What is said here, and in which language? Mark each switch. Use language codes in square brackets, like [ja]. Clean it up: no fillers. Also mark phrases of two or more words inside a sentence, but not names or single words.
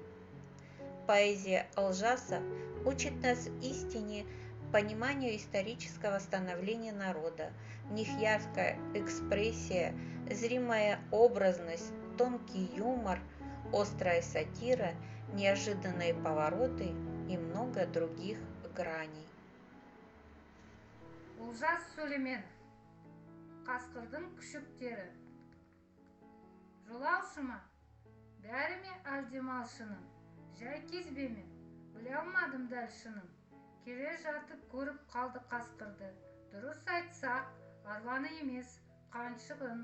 [ru] Поэзия Алжаса учит нас истине, пониманию исторического становления народа. В них яркая экспрессия, зримая образность, тонкий юмор, острая сатира, неожиданные повороты и много других граней. [kk] Олжас Сүлейменов, қасқырдың күшіктері. Жолаушы ма? Бәрі ме әлде малшының? Жай кезбе ме? Біле алмадым дәл шынын. Келе жатып көріп қалды қасқырды. Дұрыс айтсақ, арланы емес, қаншығын.